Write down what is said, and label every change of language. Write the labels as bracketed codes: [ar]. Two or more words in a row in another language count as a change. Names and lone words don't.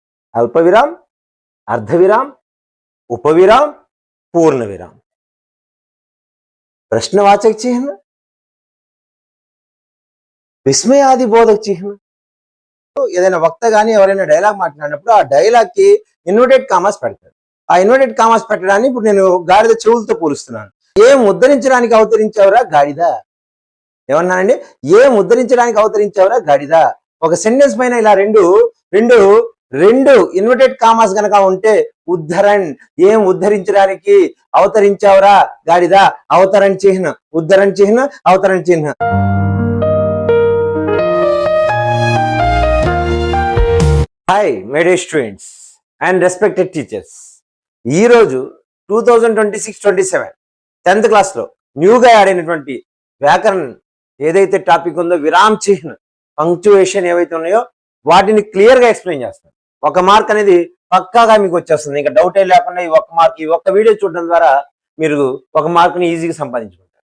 [hi] अल्पविराम, अर्धविराम, उपविराम, पूर्णविराम, प्रश्नवाचक चिन्ह, [te] విస్మయాది బోధక చిహ్నం. ఏదైనా వక్త కానీ ఎవరైనా డైలాగ్ మాట్లాడినప్పుడు ఆ డైలాగ్ కి [en] inverted commas [te] పెడతారు. ఆ [en] inverted commas [te] పెట్టడాన్ని ఇప్పుడు నేను గాడిద చెవులతో పోలుస్తున్నాను. ఏం ఉద్ధరించడానికి అవతరించావురా గాడిద, ఏమన్నానండి? ఏం ఉద్ధరించడానికి అవతరించావురా గాడిద. ఒక సెంటెన్స్ పైన ఇలా రెండు రెండు రెండు [en] inverted commas [te] గనక ఉంటే ఉద్ధరణ్, ఏం ఉద్ధరించడానికి అవతరించావురా గాడిద, [hi] अवतरण चिह्न, उद्धरण चिह्न, अवतरण चिह्न. [en] Hi, my dear students and respected teachers. [te] ఈ రోజు 2026-27 10th క్లాస్లో న్యూగా యాడ్ అయినటువంటి వ్యాకరణం ఏదైతే టాపిక్ ఉందో [hi] विराम चिह्न, [te] పంక్చువేషన్ ఏవైతే ఉన్నాయో వాటిని క్లియర్గా ఎక్స్ప్లెయిన్ చేస్తాను. ఒక మార్క్ అనేది పక్కాగా మీకు వచ్చేస్తుంది. ఇంకా డౌటే లేకుండా ఈ ఒక్క మార్క్, ఈ ఒక్క వీడియో చూడడం ద్వారా మీరు ఒక మార్క్ని ఈజీగా సంపాదించుకుంటారు.